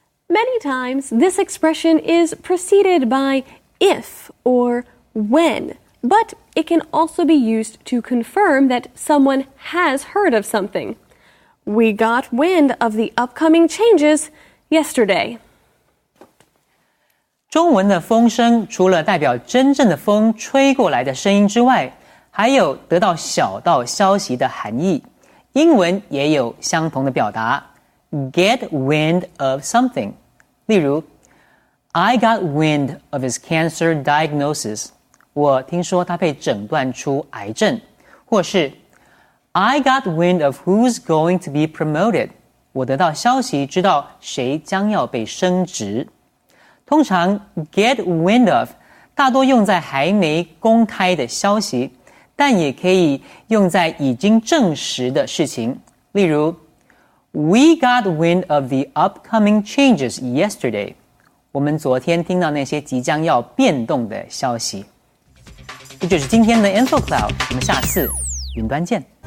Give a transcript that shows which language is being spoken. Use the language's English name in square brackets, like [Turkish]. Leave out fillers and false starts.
[English] Many times, this expression is preceded by if or when, but it can also be used to confirm that someone has heard of something. We got wind of the upcoming changes yesterday. [Chinese] 中文的风声除了代表真正的风吹过来的声音之外，还有得到小道消息的含义。英文也有相同的表达 [English] get wind of something。例如 I got wind of his cancer diagnosis。 [Chinese] 我听说他被诊断出癌症。 [English] 或是 I got wind of who's going to be promoted。 [Chinese] 我得到消息知道谁将要被升职。通常 get wind of 大多用在还没公开的消息，但也可以用在已经证实的事情。 [English] 例如 We got wind of the upcoming changes yesterday. [Chinese] 我们昨天听到那些即将要变动的消息。这就是今天的 InfoCloud， 我们下次云端见。